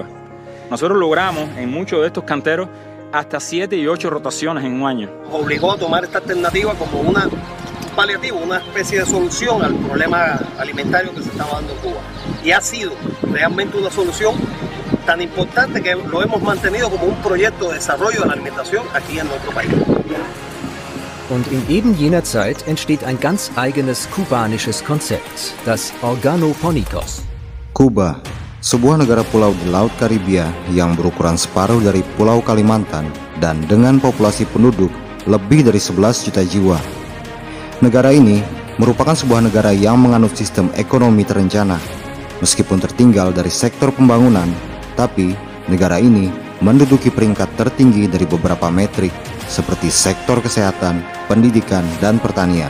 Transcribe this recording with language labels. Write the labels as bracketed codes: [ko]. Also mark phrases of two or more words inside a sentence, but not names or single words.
[es] Nosotros logramos en muchos de estos canteros hasta 7 y 8 rotaciones en un año. Nos obligó a tomar esta alternativa como un paliativo, una especie de solución al problema alimentario que se estaba dando en Cuba. Y ha sido realmente una solución tan importante que lo hemos mantenido como un proyecto de desarrollo de la alimentación aquí en nuestro país. [de] Und in eben jener Zeit entsteht ein ganz eigenes kubanisches Konzept, das Organoponikos. [id] Kuba, sebuah negara pulau di Laut Karibia yang berukuran separuh dari Pulau Kalimantan dan dengan populasi penduduk lebih dari 11 juta jiwa. Negara ini merupakan sebuah negara yang menganut sistem ekonomi terencana. Meskipun tertinggal dari sektor pembangunan, tapi negara ini menduduki peringkat tertinggi dari beberapa metrik seperti sektor kesehatan, pendidikan, dan pertanian.